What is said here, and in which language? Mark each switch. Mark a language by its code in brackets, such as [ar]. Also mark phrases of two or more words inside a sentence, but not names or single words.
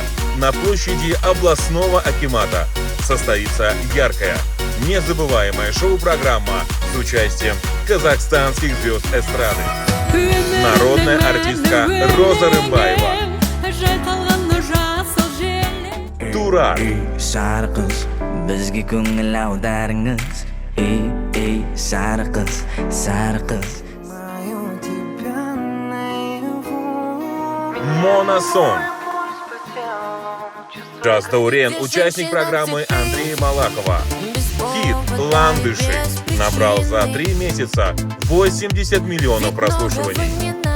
[ru] На площади областного акимата состоится яркая, незабываемая шоу-программа с участием казахстанских звезд эстрады. Народная артистка Роза Рымбаева. Турар. [uz] Bizga ko'ngil avdaringiz, ey sari qiz. [ru] Моносон. Джаз Таурен, участник программы Андрея Малахова. Хит «Ландыши» набрал за 3 месяца 80 миллионов прослушиваний.